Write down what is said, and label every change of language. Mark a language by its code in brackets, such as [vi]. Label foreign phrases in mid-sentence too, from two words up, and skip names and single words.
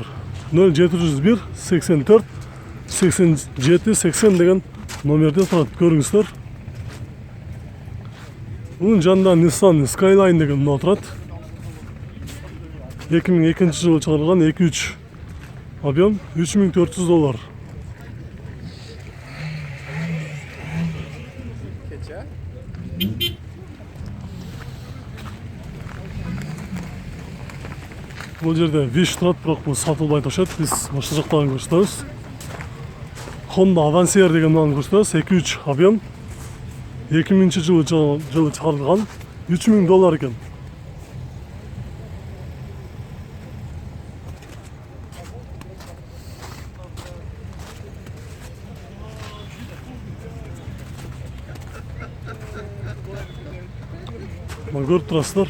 [ky] 0701 84 87 80 деген номерде турат, көрүңүздөр. Bunun жанында Nissan Skyline деген мына турат. 2002-жылы чыгарылган 2.3 объем $3400. Бұл жерде Wish турат, бирок бул сатылбай турат. Биз башка жактан көрсөтөбүз. Honda Avancer деген мынаны көрсөтөбүз. 2.3 объем. 2000-жылы чыгарылган $3000 экен. Мына көрүп турасыздар.